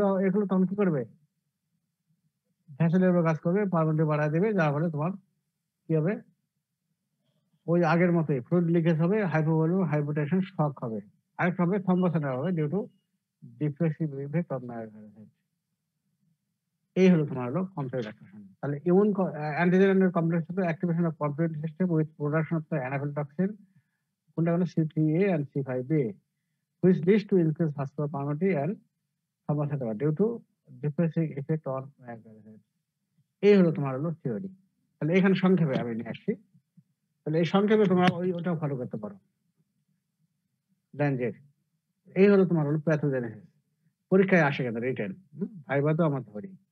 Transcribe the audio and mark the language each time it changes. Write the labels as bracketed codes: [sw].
[bn] এগুলো তখন কি করবে, ভ্যাসেলের উপর কাজ করবে, পারমিটি বাড়ায় দেবে, যার ফলে তোমার কি হবে, ওই আগের মতোই ফ্লুইড লিকেজ হবে, হাইপোভলিউম, হাইপোটেনশন, শক হবে। আরেকটা হবে [en] Thrombocytopenia হবে due to depressive effect of megakaryocyte. [bn] এই হলো তোমার হলো কমপ্লিমেন্ট অ্যাক্টিভেশন। [en] তাহলে immune antigen complex activation of complement system with production of the anaphylactic toxin, [bn] কোনটা হলো [en] C3A and C5A, which leads to increased vascular permeability and thrombocytopenia due to depressive effect on megakaryocytes. [bn] এই হলো তোমার হলো theory. তাহলে এখানে সংক্ষেপে আমি নিয়ে আসছি, তাহলে এই সংক্ষেপে তোমরা ওটাও ফলো করতে পারো, ল্যাঞ্জের। এই হলো তোমার হলো প্যাথোজেনেসিস। পরীক্ষায় আসে কেন রিটেন, ভাইবা তো আমার ধরি।